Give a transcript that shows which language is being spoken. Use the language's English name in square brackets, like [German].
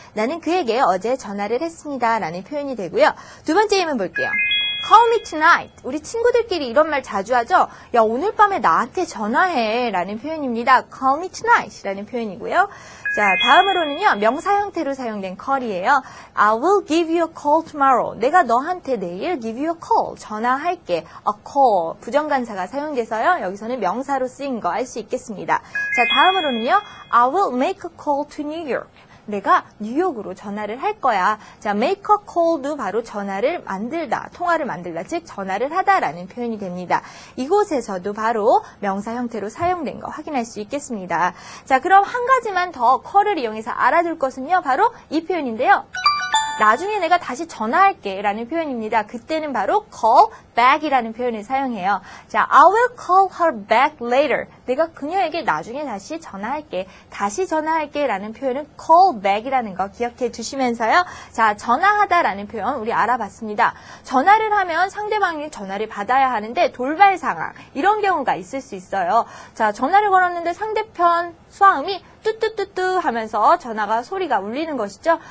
[Korean] 나는 그에게 어제 전화를 했습니다. 라는 표현이 되고요. 두 번째 예문 볼게요. [English] Call me tonight. [Korean] 우리 친구들끼리 이런 말 자주 하죠? 야, 오늘 밤에 나한테 전화해. 라는 표현입니다. [English] Call me tonight. [Korean] 라는 표현이고요. 자, 다음으로는요, 명사 형태로 사용된 call이에요. [English] I will give you a call tomorrow. [Korean] 내가 너한테 내일 [English] give you a call. [Korean] 전화할게. [English] A call. [Korean] 부정관사가 사용돼서요, 여기서는 명사로 쓰인 거 알 수 있겠습니다. 자, 다음으로는요, [English] I will make a call to New York. [Korean] 내가 뉴욕으로 전화를 할 거야. 자, make a call도 바로 전화를 만들다, 통화를 만들다, 즉 전화를 하다라는 표현이 됩니다. 이곳에서도 바로 명사 형태로 사용된 거 확인할 수 있겠습니다. 자, 그럼 한 가지만 더 call을 이용해서 알아둘 것은요, 바로 이 표현인데요. 나중에 내가 다시 전화할게 라는 표현입니다. 그때는 바로 call back 이라는 표현을 사용해요. [English] 자, I will call her back later. [Korean] 내가 그녀에게 나중에 다시 전화할게. 다시 전화할게 라는 표현은 call back 이라는 거 기억해 주시면서요. 자, 전화하다 라는 표현 우리 알아봤습니다. 전화를 하면 상대방이 전화를 받아야 하는데 돌발 상황, 이런 경우가 있을 수 있어요. 자, 전화를 걸었는데 상대편 수화음이 뚜뚜뚜뚜 하면서 전화가 소리가 울리는 것이죠.